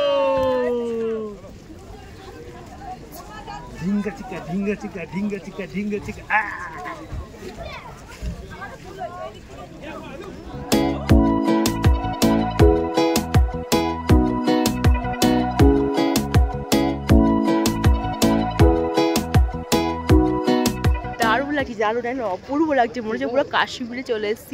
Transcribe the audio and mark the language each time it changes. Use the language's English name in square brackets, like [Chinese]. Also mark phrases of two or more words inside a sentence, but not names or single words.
[Bangla] ढिंगा चिका ढिंगा चिका ढिंगा चिका ढिंगा चिका। দারুণ লাগছে, দারুণ না, অপূর্ব লাগছে, মনে হচ্ছে পুরো কাশ্মীরে চলে এসেছি।